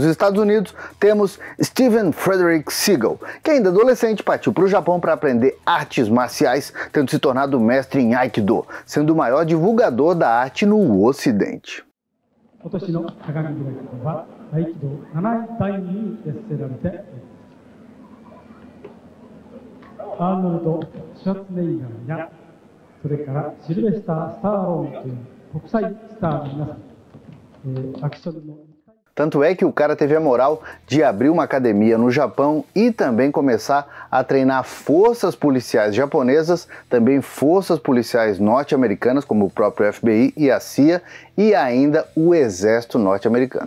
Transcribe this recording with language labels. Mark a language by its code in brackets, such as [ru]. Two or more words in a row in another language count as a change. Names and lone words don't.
[pt] Estados Unidos, temos Steven Frederick Seagal, que ainda adolescente partiu para o Japão para aprender artes marciais, tendo se tornado mestre em Aikido, sendo o maior divulgador da arte no Ocidente. [ja] Arnold Schwarzenegger それからシルベスター・スターローンという国際スターの皆さん [pt] Tanto é que o cara teve a moral de abrir uma academia no Japão e também começar a treinar forças policiais japonesas, também forças policiais norte-americanas, como o próprio FBI e a CIA, e ainda o exército norte-americano.